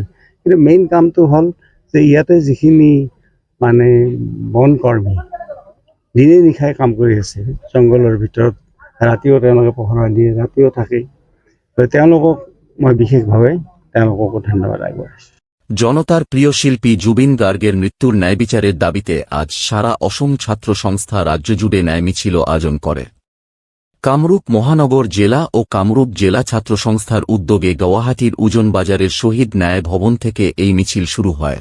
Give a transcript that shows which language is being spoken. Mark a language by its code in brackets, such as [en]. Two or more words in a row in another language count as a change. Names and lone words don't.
[as] কিন্তু মেইন কামটো হ'ল যে ইয়াতে যিখিনি মানে বন কৰ্মী দিনে নিশাই কাম কৰি আছে জংঘলৰ ভিতৰত, ৰাতিও তেওঁলোকে পহৰা দিয়ে, ৰাতিও থাকে, তেওঁলোকক মই বিশেষভাৱে তেওঁলোককো ধন্যবাদ আগবঢ়াইছোঁ। [bn] জনতার প্রিয় শিল্পী জুবিন গার্গের মৃত্যুর ন্যায়বিচারের দাবিতে আজ সারা অসম ছাত্র সংস্থা রাজ্য জুড়ে ন্যায় মিছিল আয়োজন করে। কামরূপ মহানগর জেলা ও কামরূপ জেলা ছাত্র সংস্থার উদ্যোগে গুয়াহাটির উজন বাজারের শহীদ ন্যায় ভবন থেকে এই মিছিল শুরু হয়।